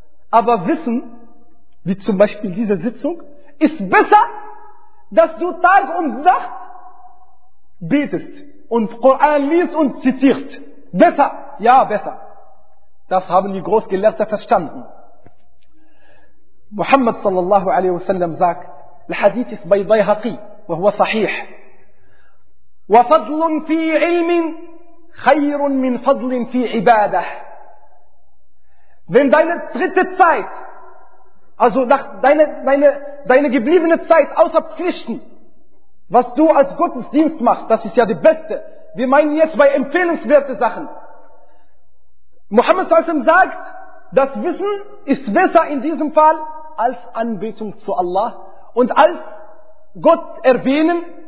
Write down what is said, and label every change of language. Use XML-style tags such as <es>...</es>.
<de>Aber Wissen, wie zum Beispiel diese Sitzung, ist besser, dass du Tag und Nacht betest und Koran liest und zitierst. Besser, ja besser. Das haben die Großgelehrten verstanden. Muhammad sallallahu alaihi wasallam sagt, Al-Hadith ist bei Bayhaqi,</de> <ar>wa huwa sahih. Wa fadlun fi ilmin خير من فضل في عبادة.</ar> <de>Wenn deine dritte Zeit, also nach deine gebliebene Zeit außer Pflichten, was du als Gottesdienst machst, das ist ja die beste. Wir meinen jetzt bei empfehlenswerte Sachen. Muhammad sallallahu alaihi wasallam sagt, das Wissen ist besser in diesem Fall als Anbetung zu Allah und als Gott erwähnen</de>